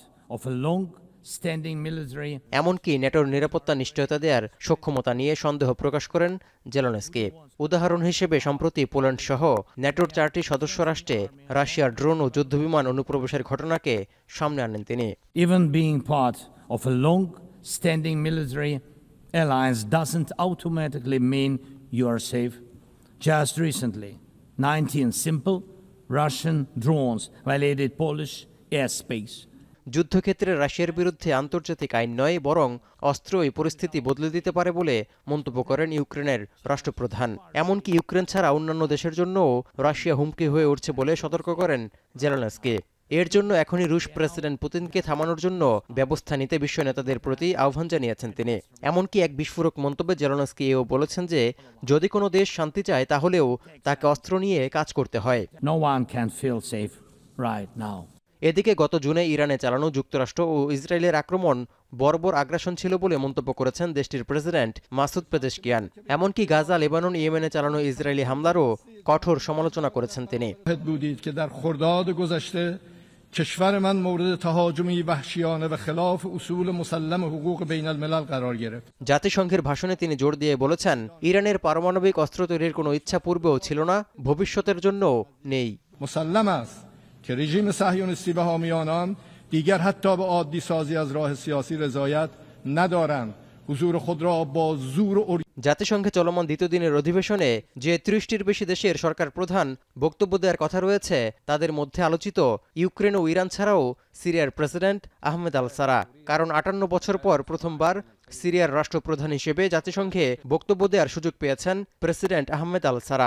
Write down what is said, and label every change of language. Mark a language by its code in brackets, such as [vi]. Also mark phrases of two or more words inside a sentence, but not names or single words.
[bn] এমনকি ন্যাটোর নিরাপত্তা নিশ্চয়তা দেওয়ার সক্ষমতা নিয়ে সন্দেহ প্রকাশ করেন জেলেনস্কি। উদাহরণ হিসেবে সম্প্রতি পোল্যান্ড সহ ন্যাটোর 4টি সদস্য রাষ্ট্রে রাশিয়ার ড্রোন ও যুদ্ধবিমান অনুপ্রবেশের ঘটনাকে সামনে আনেন তিনি। [en] Even being part of a long-standing military alliance doesn't automatically mean you are safe. Just recently, 19 simple Russian drones violated Polish airspace. [bn] যুদ্ধক্ষেত্রে রাশিয়ার বিরুদ্ধে আন্তর্জাতিক আইন নয়, বরং অস্ত্র এই পরিস্থিতি বদলে দিতে পারে বলে মন্তব্য করেন ইউক্রেনের রাষ্ট্রপ্রধান। এমনকি ইউক্রেন ছাড়া অন্যান্য দেশের জন্যও রাশিয়া হুমকি হয়ে উঠছে বলে সতর্ক করেন জেলেনস্কি। এর জন্য এখনই রুশ প্রেসিডেন্ট পুতিনকে থামানোর জন্য ব্যবস্থা নিতে বিশ্ব নেতাদের প্রতি আহ্বান জানিয়েছেন তিনি। এমনকি এক বিস্ফোরক মন্তব্যে জেলেনস্কি এও বলেছেন যে যদি কোনো দেশ শান্তি চায় তাহলেও তাকে অস্ত্র নিয়ে কাজ করতে হয়। [en] No one can feel safe right now. [bn] এদিকে গত জুনে ইরানে চালানো যুক্তরাষ্ট্র ও ইসরায়েলের আক্রমণ বর্বর আগ্রাসন ছিল বলে মন্তব্য করেছেন দেশটির প্রেসিডেন্ট মাসুদ পেজেশকিয়ান। এমনকি গাজা, লেবানন, ইয়েমেনে চালানো ইসরায়েলি হামলারও কঠোর সমালোচনা করেছেন তিনি। [fa] کشور من مورد تهاجمی وحشیانه و خلاف اصول مسلم حقوق بین الملل قرار گرفت। [bn] জাতিসংঘের ভাষণে তিনি জোর দিয়ে বলেছেন, ইরানের পারমাণবিক অস্ত্র তৈরির কোনো ইচ্ছা পূর্বেও ছিল না, ভবিষ্যতের জন্যও নেই। [fa] مسلم است که رژیم صهیونیستی و حامیان آن دیگر حتی به عادی سازی از راه سیاسی رضایت ندارند. حضور خود را با زور. [bn] জাতিসংঘে চলমান দ্বিতীয় দিনের অধিবেশনে যে ৩০টির বেশি দেশের সরকার প্রধান বক্তব্য দেওয়ার কথা রয়েছে, তাদের মধ্যে আলোচিত ইউক্রেন ও ইরান ছাড়াও সিরিয়ার প্রেসিডেন্ট আহমেদ আল সারা। কারণ ৫৮ বছর পর প্রথমবার সিরিয়ার রাষ্ট্রপ্রধান হিসেবে জাতিসংঘে বক্তব্য দেওয়ার সুযোগ পেয়েছেন প্রেসিডেন্ট আহমেদ আল সারা।